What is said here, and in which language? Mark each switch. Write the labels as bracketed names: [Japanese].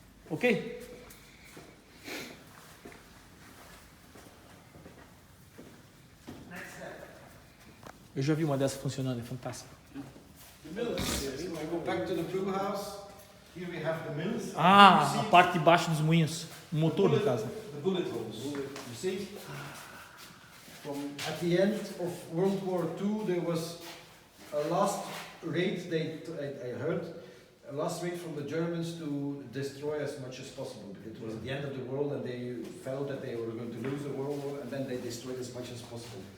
[English] Ok? [Portuguese] Eu já vi uma dessas funcionando, é fantástico. [English] The mills. Yes. When I go back to the brew house, here we have the mills. [Portuguese] A parte de baixo dos moinhos, o motor no caso. [English] The bullet holes. You see? At the end of World War II, there was a last raid. I heard a last raid from the Germans to destroy as much as possible. It was at the end of the world, and they felt that they were going to lose the world war, and then they destroyed as much as possible.